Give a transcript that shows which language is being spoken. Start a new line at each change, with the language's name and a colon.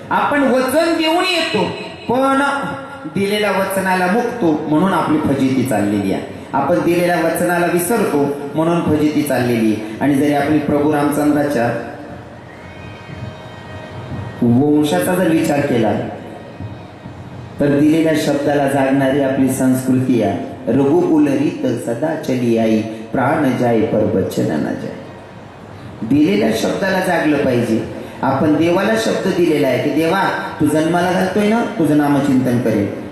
Marathi: आपण वचन देऊन येतो पण दिलेल्या वचनाला मुकतो म्हणून आपली फजिती चाललेली आहे. आपण दिलेल्या वचनाला विसरतो म्हणून फजिती चाललेली आहे. आणि जरी आपली प्रभू रामचंद्राच्या वंशाचा जर विचार केला तर दिलेल्या शब्दाला जागणारी आपली संस्कृती आहे.
Hindi: रघुकुल रीत सदा चली आई प्राण जाय पर वचन न जाय.
Marathi: दिलेल्या शब्दाला जागलं पाहिजे. आपण देवाला शब्द दिलेला आहे की देवा तू जन्माला घालतोय ना तुझं नामचिंतन करेल.